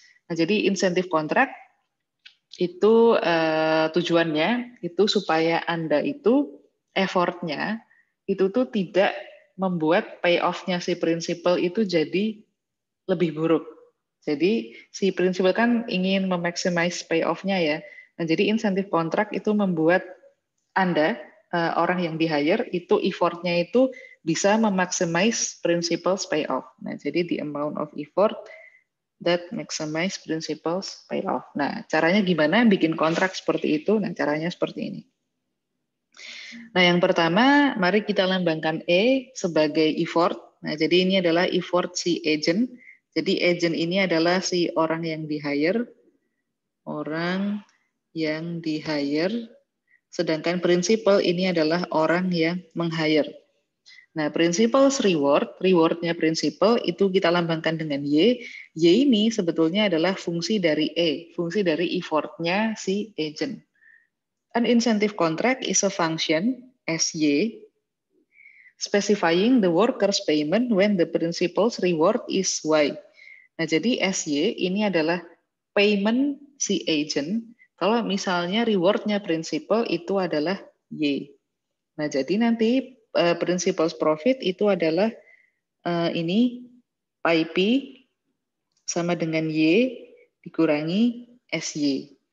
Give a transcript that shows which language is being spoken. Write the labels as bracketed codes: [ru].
[id] Nah, jadi insentif kontrak itu tujuannya itu supaya Anda itu effortnya itu tuh tidak membuat payoff-nya si prinsipal itu jadi lebih buruk. Jadi si prinsipal kan ingin memaximize payoff-nya ya. Nah, jadi insentif kontrak itu membuat Anda orang yang di-hire itu effortnya itu bisa memaximize [en] principal's payoff. [id] Nah, jadi [en] the amount of effort that maximize principal's payoff. [id] Nah, caranya gimana bikin kontrak seperti itu? Nah, caranya seperti ini. Nah, yang pertama, mari kita lambangkan E sebagai effort. Nah, jadi ini adalah effort si agent. Jadi agent ini adalah si orang yang di-hire. Orang yang di-hire. Sedangkan principal ini adalah orang yang meng-hire. Nah, principal's rewardnya principal itu kita lambangkan dengan Y. Y ini sebetulnya adalah fungsi dari E, fungsi dari effortnya si agent. [en] An incentive contract is a function, SY, specifying the worker's payment when the principal's reward is Y. [id] Nah, jadi SY ini adalah payment si agent, kalau misalnya rewardnya principal itu adalah Y. Nah, jadi nanti [en] principal's profit [id] itu adalah ini pi P sama dengan Y dikurangi SY.